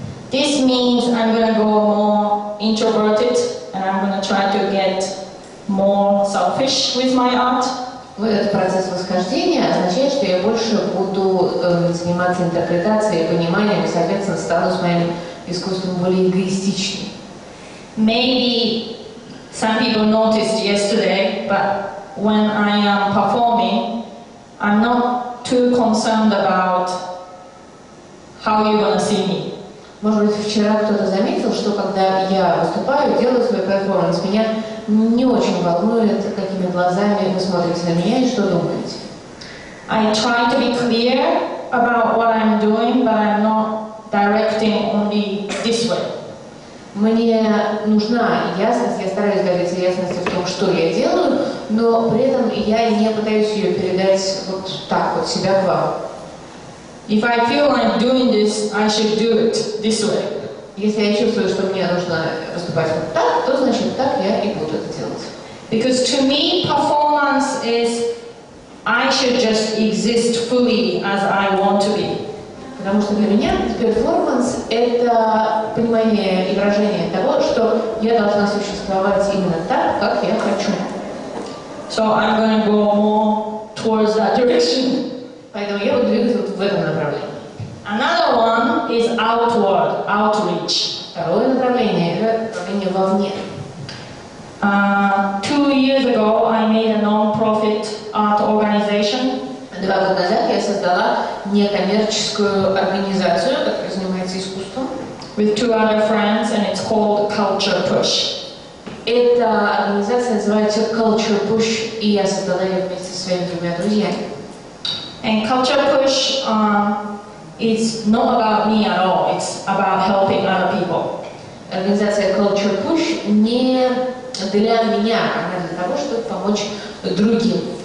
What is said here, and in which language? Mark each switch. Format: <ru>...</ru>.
<en>This means I'm gonna go more introverted and I'm gonna try to get more selfish with my art.</en> <ru>Вот этот процесс восхождения означает, что я больше буду заниматься интерпретацией, пониманием и, соответственно, стану с моим искусством более эгоистичной.</ru> <en>Maybe some people noticed yesterday but when I am performing, I'm not too concerned about how you're gonna see me.</en> <ru>Может быть, вчера кто-то заметил, что когда я выступаю, делаю свой перформанс, меня не очень волнует, какими глазами вы смотрите на меня и что думаете.</ru> <en>I try to be clear about what I'm doing, but I'm not directing only this way.</en> <ru>Мне нужна ясность, я стараюсь добиться ясности в том, что я делаю, но при этом я не пытаюсь ее передать вот так вот себя к вам.</ru> <en>If I feel I'm doing this, I should do it this way.</en> <ru>Если я чувствую, что мне нужно выступать вот так, то значит так я и буду это делать.</ru> <en>Because to me, performance is I should just exist fully as I want to be.</en> <ru>Потому что для меня перформанс – это понимание и выражение того, что я должна существовать именно так, как я хочу.</ru> <en>So I'm going to go more towards that direction.</en> <ru>Поэтому я буду двигаться вот в этом направлении.</ru> <en>Another one is outward, outreach.</en> <ru>Второе направление – это направление вовне.</ru> <en>2 years ago, I made a non-profit art organization.</en> <ru>2 года назад я создала некоммерческую организацию, которая занимается искусством.</ru> <en>With 2 other friends, and it's called Culture Push.</en> <ru>Эта организация называется Culture Push, и я создала ее вместе со своими 2 друзьями.</ru> <en>And Culture Push is not about me at all. It's about helping other people.</en> <ru>Организация Culture Push не для меня, она для того, чтобы помочь другим.</ru>